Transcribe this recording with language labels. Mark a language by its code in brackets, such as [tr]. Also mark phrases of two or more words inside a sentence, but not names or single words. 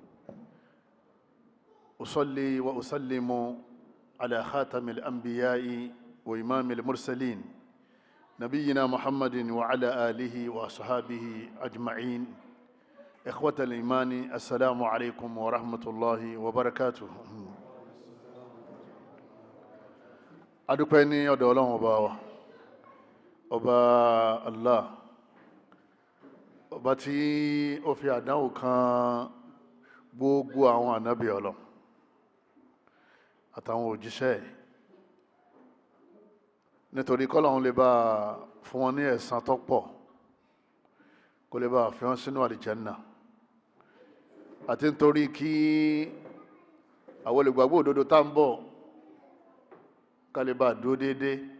[ar] أصلي وأسلم على خاتم الأنبياء وإمام المرسلين نبينا محمد وعلى آله وأصحابه أجمعين. إخوة الإيمان، السلام عليكم ورحمة الله وبركاته. [yo] adúpẹ́ ní ọ̀dọ̀ Ọlọ́run ọba wa, ọba Allah, ọba tí ó fi àdánwò kan gbogbo àwọn ànábì Ọlọ́run àtàwọn òjíṣẹ́ nítorí k'Ọlọ́run lè bá fún wọn ní ẹ̀san tó pọ̀, kó lè bá fi wọn sínú àlìjánnà, àti nítorí kí àwọn olùgbàgbọ́ òdodo tá ń bọ̀ kálíbà dúró déédéé,